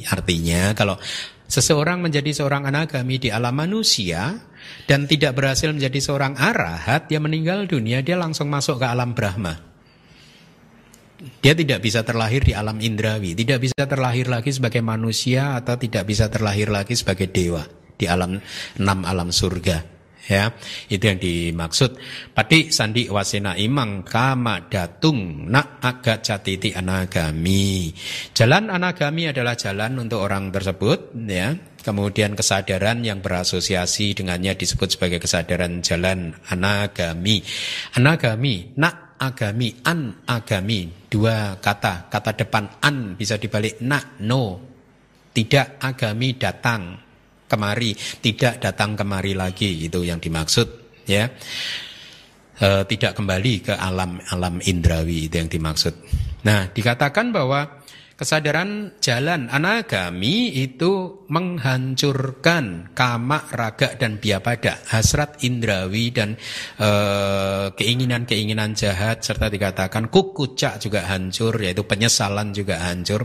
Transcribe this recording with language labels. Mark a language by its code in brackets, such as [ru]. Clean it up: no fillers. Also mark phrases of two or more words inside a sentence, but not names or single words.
[id] Artinya kalau seseorang menjadi seorang anagami di alam manusia dan tidak berhasil menjadi seorang arahat, dia meninggal dunia, dia langsung masuk ke alam Brahma. Dia tidak bisa terlahir di alam indrawi, tidak bisa terlahir lagi sebagai manusia atau tidak bisa terlahir lagi sebagai dewa di alam 6 alam surga. Ya, itu yang dimaksud. [pi] Pati sandi wasena imang kama datung nak aga catiti anagami. [id] Jalan anagami adalah jalan untuk orang tersebut, ya. Kemudian kesadaran yang berasosiasi dengannya disebut sebagai kesadaran jalan anagami. Anagami, nak agami, an agami, dua kata. Kata depan an bisa dibalik nak, no. Tidak, agami datang kemari, tidak datang kemari lagi, itu yang dimaksud, ya. Tidak kembali ke alam indrawi, itu yang dimaksud. Nah, dikatakan bahwa kesadaran jalan anagami itu menghancurkan kama, raga, dan biapada, hasrat indrawi dan keinginan-keinginan jahat, serta dikatakan kukucak juga hancur, yaitu penyesalan juga hancur.